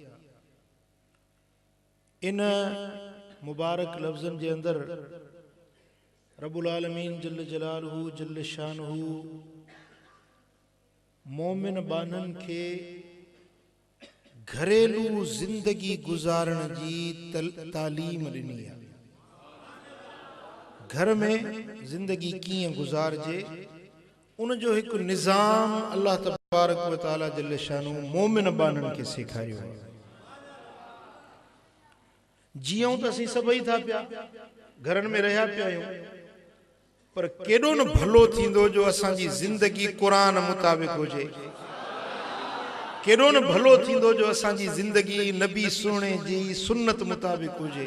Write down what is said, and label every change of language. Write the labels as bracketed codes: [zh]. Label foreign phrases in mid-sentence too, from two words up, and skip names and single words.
[sd] इन मुबारक लफ़्ज़नि जे अंदर [ar] رب العالمين جل جلاله جل شانه [sd] मोमिन बानन के घरेलू जिंदगी गुजारण जी तालीम ॾिनी आहे। घर में जिंदगी कीअं गुजारजे उन जो हिकु निज़ाम [ar] الله تبارك و تعالى جل شانه [sd] मोमिन बानन के सेखारियो आहे। जियूं त असीं सभई था पिया, घरनि में रहिया पिया आहियूं, पर केॾो न भलो थींदो जो असांजी ज़िंदगी क़ुरान मुताबिक़ हुजे। केॾो न भलो थींदो जो असांजी ज़िंदगी नबी सुहिणे जी सुन्नत मुताबिक़ हुजे।